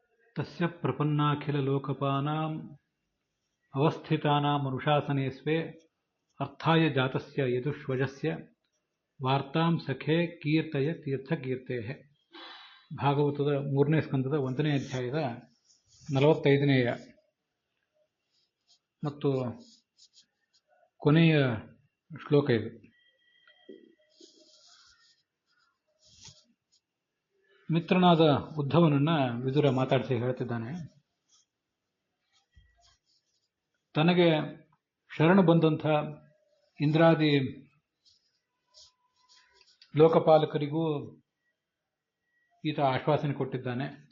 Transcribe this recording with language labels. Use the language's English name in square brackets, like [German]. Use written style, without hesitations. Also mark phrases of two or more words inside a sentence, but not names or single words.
[Sanskrit] तस्य प्रपन्नाखिललोकपानाम् अवस्थितानामनुशासने स्वे अर्थाय जातस्य यदुष्वजस्य वार्तां सखे कीರ್ತय ತೀರ್ಥಕೀರ್ತೆಃ. [Kannada] ಭಾಗವತದ 3ನೇ ಸ್ಕಂದದ 1ನೇ ಅಧ್ಯಾಯದ 45ನೇಯ ಮತ್ತು ಕೊನೆಯ ಶ್ಲೋಕ ಇದು. ಮಿತ್ರನಾದ ಉದ್ಧವನನ್ನ ವಿದುರ ಮಾತಾಡಿಸಿ ಹೇಳ್ತಿದ್ದಾನೆ, ತನಗೆ ಶರಣು ಬಂದಂಥ ಇಂದ್ರಾದಿ ಲೋಕಪಾಲಕರಿಗೂ ಈತ ಆಶ್ವಾಸನೆ ಕೊಟ್ಟಿದ್ದಾನೆ.